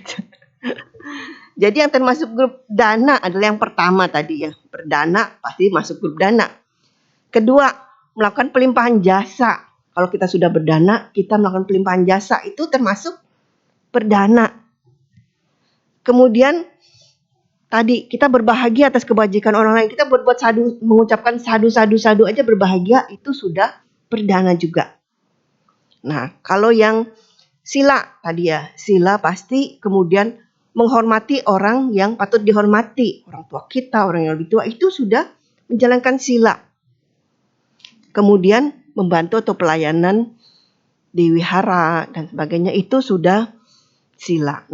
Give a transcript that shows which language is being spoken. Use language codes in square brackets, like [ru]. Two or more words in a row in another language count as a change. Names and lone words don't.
[id] Jadi yang termasuk grup dana adalah yang pertama tadi ya, berdana pasti masuk grup dana. Kedua, melakukan pelimpahan jasa. Kalau kita sudah berdana, kita melakukan pelimpahan jasa, itu termasuk berdana. Kemudian tadi kita berbahagia atas kebajikan orang lain, kita berbuat sadu, mengucapkan sadu-sadu-sadu aja berbahagia, itu sudah berdana juga. Nah, kalau yang sila tadi ya, sila pasti kemudian menghormati orang yang patut dihormati, orang tua kita, orang yang lebih tua, itu sudah menjalankan sila. Kemudian membantu atau pelayanan di wihara dan sebagainya, itu sudah sila.